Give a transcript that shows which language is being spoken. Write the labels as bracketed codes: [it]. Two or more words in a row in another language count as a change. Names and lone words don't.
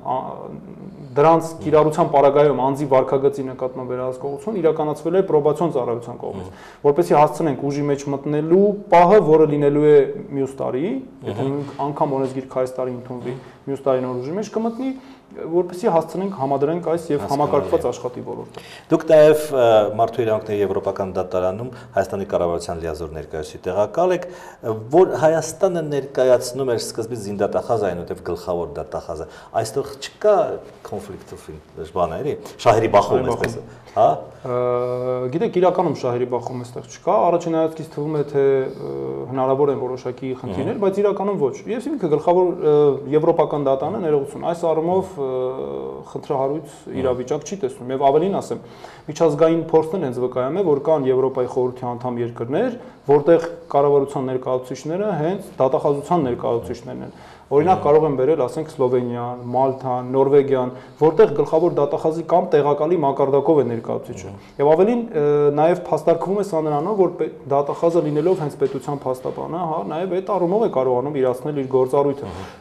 [hy] դրանց կիրառության պարագայում անձի վարքագծի նկատմամբ վերահսկողություն իրականացվել է պրոբացիոն ծառայության կողմից, որպեսզի հասցնենք ուժի մեջ մտնելու պահը, որը լինելու է մյուս տարի, եթե անգամ օրենսգիրքը այս տարի ընդունվի, մյուս տարի նոր ուժի մեջ կմտնի, որպեսզի հասցնենք համադրենք այս եւ համակարգված աշխատի ոլորտը։ Դուք նաեւ Մարդու իրավունքների Եվրոպական դատարանում Հայաստանի կառավարության լիազոր ներկայացուցիչ տեղակալ եք, որ Հայաստանը ներկայացնում էր սկզբից զինդատախազ, այնուհետև գլխավոր դատախազը։ Այստեղ չկա [en] conflict of interest, [hy] բան է, էլի, շահերի բախում այսպես, հա։ Գիտեք, իրականում շահերի բախում այստեղ չկա, առաջին հայացքից թվում է թե հնարավոր են որոշակի խնդիրներ, բայց իրականում ոչ։ Ես ինքը գլխավոր Եվրոպական դատարանը ներողություն, այս առումով խնդրահարույց իրավիճակ չի տեսնում եւ ավելին ասեմ, միջազգային փորձն հենց վկայում է, որ կան Եվրոպայի խորհրդի անդամ երկրներ, որտեղ կառավարության ներկայացուցիչները հենց դատախազության ներկայացուցիչներն են։ Օրինակ կարող եմ բերել, ասենք Սլովենիան, Մալթան, Նորվեգիան, որտեղ գլխավոր դատախազի կամ տեղակալի մակարդակով է ներկայացուցիչը։ Եվ ավելին նաև փաստարկվում է սա նրանով, որ դատախազը լինելով հենց պետության փաստաբանը, հա, նաև այդ առումով է կարողանում իրացնել իր գործառույթը։